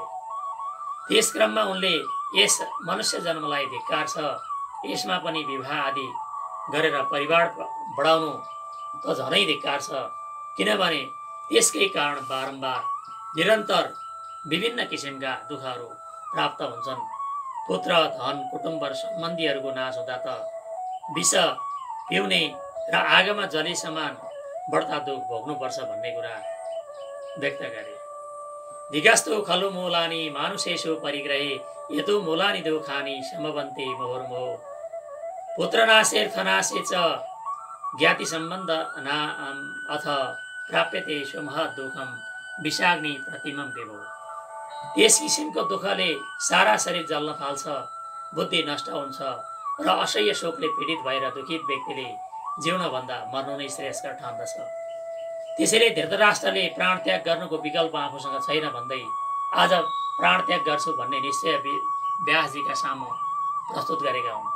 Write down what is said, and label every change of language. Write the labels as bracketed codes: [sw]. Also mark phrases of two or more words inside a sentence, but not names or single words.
[ne] त्यस क्रममा उनले यस मनुष्य जन्मलाई धिक्कार छ, यसमा पनि विवाह आदि गरेर परिवार बढाउनु त झनै धिक्कार छ, किनभने त्यसकै कारण बारम्बार निरन्तर विभिन्न किसिमका दुःखहरू प्राप्त हुन्छन्। पुत्र, धन, कुटुम्ब र सम्बन्धीहरूको नाश हुँदा त विष पिउने र आगोमा जले समान बढ्ता दुःख भोग्नुपर्छ भन्ने कुरा व्यक्त गरे। [sa] धिगास्तो खलु मूलानि मानुषेषु परिग्रहे यतो मूलानि दुःखानि समवन्ते मुहुर्मुहुः। पुत्रनाशेऽर्थनाशे च ज्ञाति सम्बन्ध अथ प्राप्यते महत् दुःखम विषाग्नि प्रतिमं विभो। [ne] त्यस किसिमको दुःखले सारा शरीर जल्न थाल्छ, बुद्धि नष्ट हुन्छ र असह्य शोकले पीडित भएर दुखित व्यक्तिले जिउनभन्दा मर्नु नै श्रेयस्कर ठान्दछ। त्यसैले धृतराष्ट्रले प्राण त्याग गर्नुको विकल्प आफूसँग छैन भन्दै आज प्राण त्याग गर्छु भन्ने निश्चय व्यासजीका सामु प्रस्तुत गरेका हुन्।